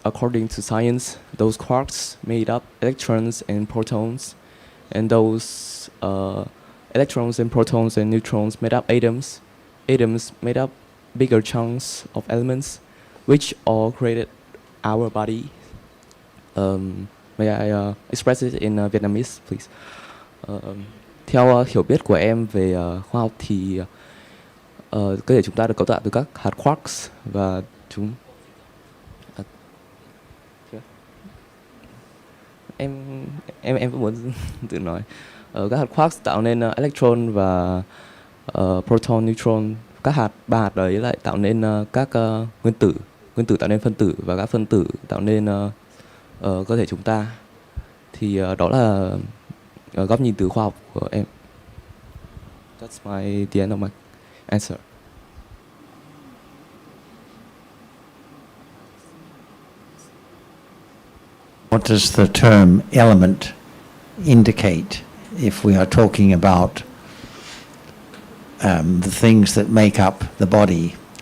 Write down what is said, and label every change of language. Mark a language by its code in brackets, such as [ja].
[en] According to science, those quarks made up electrons and protons, and those electrons and protons and neutrons made up atoms. Atoms made up bigger chunks of elements, which all created our body. May I express it in Vietnamese, please? [vi] Theo hiểu biết của em về khoa học thì cơ thể chúng ta được cấu tạo từ các hạt quarks và chúng em vẫn muốn tự nói. Các hạt quarks tạo nên electron và proton, neutron. Ba hạt đấy lại tạo nên các nguyên tử tạo nên phân tử, và các phân tử tạo nên cơ thể chúng ta. Thì đó là góc nhìn từ khoa học của em. [en] That's the end of my answer. What does the term element indicate if we are talking about the things that make up the body?